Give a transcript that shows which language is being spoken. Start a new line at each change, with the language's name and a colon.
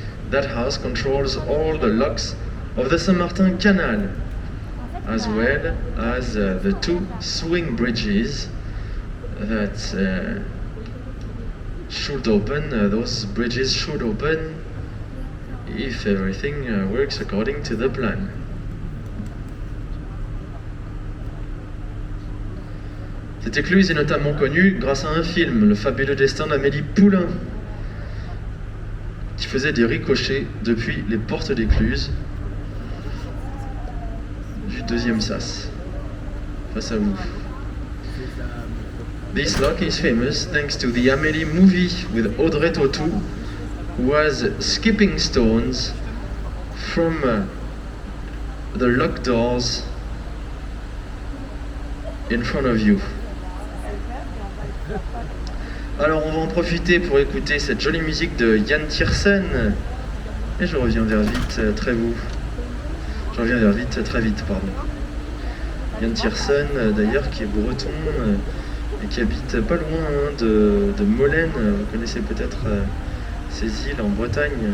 English: That house controls all the locks of the Saint-Martin Canal, as well as the 2 swing bridges that should open. Those bridges should open if everything works according to the plan.
French: Cette écluse est notamment connue grâce à un film, Le fabuleux destin d'Amélie Poulain, qui faisait des ricochets depuis les portes d'écluse du 2e sas, face à vous.
English: This lock is famous thanks to the Amélie movie with Audrey Tautou, who was skipping stones from the lock doors in front of you.
French: Alors on va en profiter pour écouter cette jolie musique de Yann Tiersen. Et je reviens vers vite, très vite, pardon. Yann Tiersen, d'ailleurs, qui est breton et qui habite pas loin de Molène. Vous connaissez peut-être ces îles en Bretagne.